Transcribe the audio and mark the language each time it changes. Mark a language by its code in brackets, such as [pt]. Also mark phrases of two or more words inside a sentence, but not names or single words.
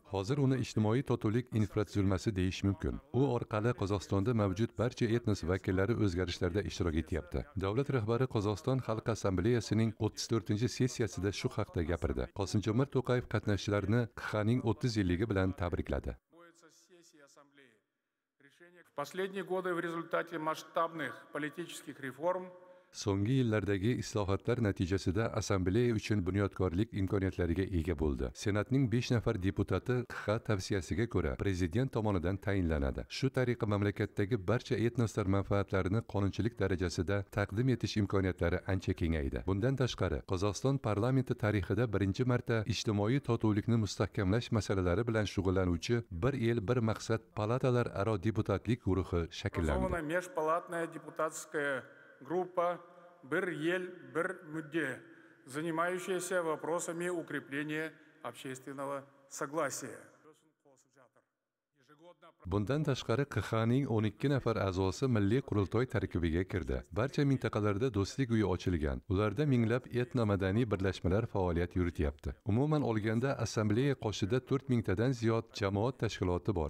[uz] Hozir uni ijtimoiy totuvlik infratuzilmasi deyish mumkin. U orqali Qozog'istonda mavjud barcha etnos vakillari o'zgarishlarda ishtirok etyapti. Davlat rahbari Qozog'iston Xalq Assambleyasining 34-sessiyasida shu haqda gapirdi. Qosim-Jomart To'qayev qatnashchilarni QXAning 30 yilligi bilan tabrikladi. [ru] В последние годы в результате масштабных политических реформ [uz] So'nggi yillardagi islohotlar natijasida assambleya uchun bunyodkorlik imkoniyatlariga ega bo'ldi. Senatning 5 nafar deputati QXA tavsiyasiga ko'ra prezident tomonidan tayinlanadi. Shu tariqa mamlakatdagi barcha etnoslar manfaatlarini qonunchilik darajasida taqdim etish imkoniyatlari ancha kengaydi. Bundan tashqari, Qozog'iston parlamenti tarixida birinchi marta ijtimoiy totuvlikni mustahkamlash masalalari bilan shug'ullanuvchi bir el bir maqsad palatalar aro deputatlik guruhi shakllandi. [ru] Группа «Бір ел, бір мүдде», занимающаяся вопросами укрепления общественного согласия. [uz] Bundan tashqari QXAning 12 nafar a'zosi milliy qurultoy tarkibiga kirdi. Barcha mintaqalarda do'stlik uyi ochilgan. Ularda minglab etno-madaniy birlashmalar faoliyat yurityapti. Umuman olganda assambleya qoshida 4000 tadan ziyod jamoat tashkiloti bor.